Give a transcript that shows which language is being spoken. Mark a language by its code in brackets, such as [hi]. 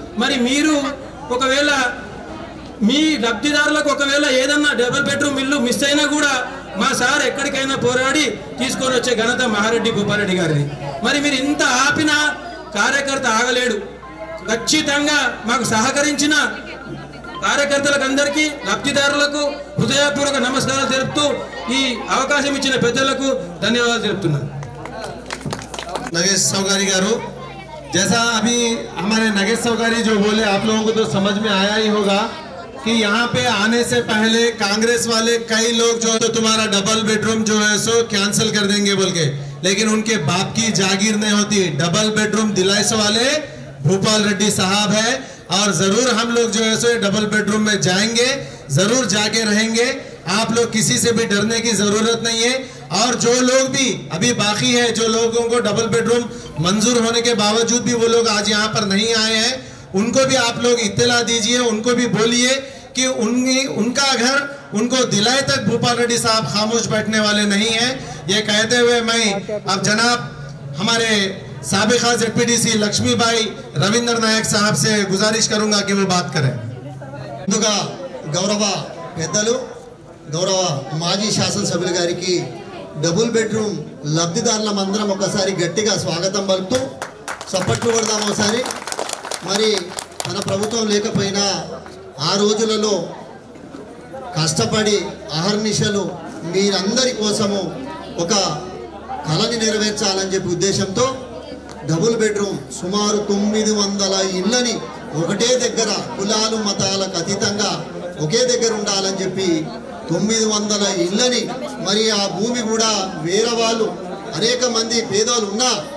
[te] మరి మీరు ఒకవేళ మీ లబ్ధిదారులకు ఒకవేళ ఏదన్నా డబుల్ బెడ్రూమ్ ఇల్లు మిస్ అయినా కూడా మా సార్ ఎక్కడికైనా పోరాడి తీసుకొని వచ్చే ఘనత మహారెడ్డి భూపారెడ్డి గారిది. మరి మీరు ఇంత ఆపిన కార్యకర్త ఆగలేడు. ఖచ్చితంగా మాకు సహకరించిన కార్యకర్తలకు అందరికీ, లబ్ధిదారులకు హృదయపూర్వక నమస్కారాలు తెలుపుతూ ఈ అవకాశం ఇచ్చిన పెద్దలకు ధన్యవాదాలు తెలుపుతున్నాను. [hi] नगेश सौगारी गारू, जैसा अभी हमारे नगेश सौगारी जो बोले आप लोगों को तो समझ में आया ही होगा कि यहाँ पे आने से पहले कांग्रेस वाले कई लोग जो तो तुम्हारा डबल बेडरूम जो है सो कैंसिल कर देंगे बोल के, लेकिन उनके बाप की जागीर नहीं होती। डबल बेडरूम दिलाइस वाले भूपाल रेड्डी साहब है और जरूर हम लोग जो है सो डबल बेडरूम में जाएंगे, जरूर जाके रहेंगे। आप लोग किसी से भी डरने की जरूरत नहीं है। और जो लोग भी अभी बाकी है, जो लोगों को डबल बेडरूम मंजूर होने के बावजूद भी वो लोग आज यहाँ पर नहीं आए हैं, उनको भी आप लोग इत्तला दीजिए, उनको भी बोलिए कि उनका घर उनको दिलाए तक भूपाल रेड्डी साहब खामोश बैठने वाले नहीं हैं। ये कहते हुए मैं अब जनाब हमारे साबिका ZPDC लक्ष्मीबाई रविंद्र नायक साहब से गुजारिश करूंगा कि वो बात करें। [te] गौरव పెద్దలు, గౌరవ మాజీ శాసనసభ్యుల గారికి డబుల్ బెడ్రూమ్ లబ్ధిదారులందరం ఒకసారి గట్టిగా స్వాగతం పలుకుతూ చప్పట్లు కొడదాం ఒకసారి. మరి మన ప్రభుత్వం లేకపోయినా ఆ రోజులలో కష్టపడి అహర్నిశలు మీరందరి కోసము ఒక కళని నెరవేర్చాలని చెప్పి ఉద్దేశంతో డబుల్ బెడ్రూమ్ సుమారు 900 ఇళ్ళని ఒకటే దగ్గర, కులాలు మతాలకు అతీతంగా ఒకే దగ్గర ఉండాలని చెప్పి 900 ఇళ్ళని, మరి ఆ భూమి కూడా వేరే వాళ్ళు అనేక మంది పేదవాళ్ళు ఉన్నా